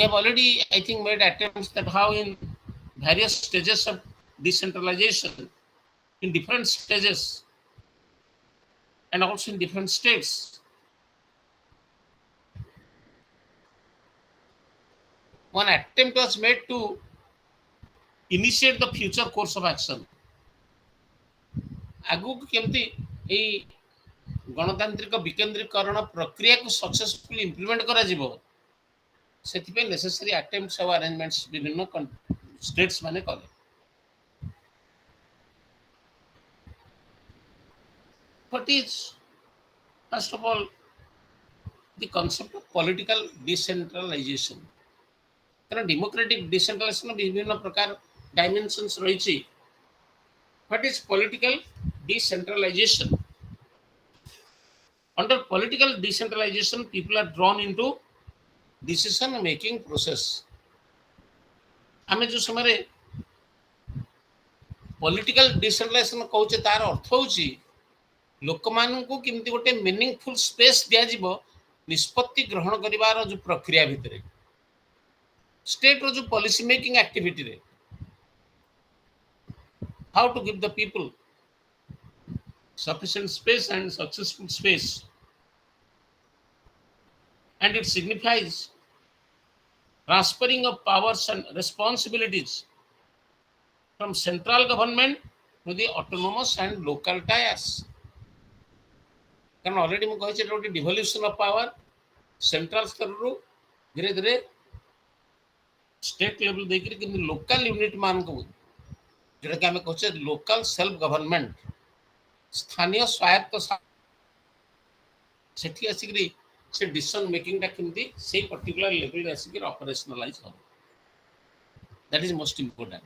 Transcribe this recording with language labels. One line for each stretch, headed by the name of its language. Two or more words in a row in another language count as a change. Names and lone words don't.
English: have already, I think, made attempts that how in various stages of decentralization, in different stages and also in different states, one attempt was made to initiate the future course of action.
Odia: ଆଗକୁ କେମିତି ଏଇ ଗଣତାନ୍ତ୍ରିକ ବିକେନ୍ଦ୍ରୀକରଣ ପ୍ରକ୍ରିୟାକୁ
English: successfully implement
Odia: କରାଯିବ, ସେଥିପାଇଁ
English: necessary attempts
Odia: ଆଉ ଆରେଞ୍ଜମେଣ୍ଟସ୍ ବିଭିନ୍ନ ଷ୍ଟେଟ୍ସ ମାନେ କଲେ।
English: What is, first of all, the concept of political decentralization?
Odia: କାରଣ
English: democratic decentralization
Odia: ବିଭିନ୍ନ ପ୍ରକାର ଡାଇମେନସନ୍ସ ରହିଛି।
English: What is political decentralization? Under political decentralization, people are drawn into decision making process.
Odia: ଆମେ ଯୋଉ ସମୟରେ
English: political decentralization
Odia: କହୁଛେ ତାର ଅର୍ଥ ହେଉଛି ଲୋକମାନଙ୍କୁ କେମିତି ଗୋଟେ
English: meaningful space
Odia: ଦିଆଯିବ ନିଷ୍ପତ୍ତି ଗ୍ରହଣ କରିବାର ଯୋଉ ପ୍ରକ୍ରିୟା ଭିତରେ, ଷ୍ଟେଟ୍ର ଯୋଉ
English: policy making
Odia: ଆକ୍ଟିଭିଟିରେ,
English: how to give the people sufficient space and successful space, and it signifies transferring of powers and responsibilities from central government to the autonomous and local tiers.
Odia: କାରଣ ଅଲରେଡି ମୁଁ କହିଛି ଏଟା ଗୋଟେ
English: devolution of power
Odia: ସେଣ୍ଟ୍ରାଲ ସ୍ତରରୁ ଧୀରେ ଧୀରେ
English: state level
Odia: ଦେଇକରି କିନ୍ତୁ
English: local unit
Odia: ମାନଙ୍କୁ, ଯେଉଁଟାକି ଆମେ କହୁଛେ
English: local self government,
Odia: ସ୍ଥାନୀୟ ସ୍ୱାୟତ୍ତ, ସେଠି ଆସିକରି ସେ
English: decision makingta
Odia: କେମିତି ସେଇ
English: particular levelre
Odia: ଆସିକରି ଅପରେସନାଲାଇଜ ହେବ,
English: that is most important.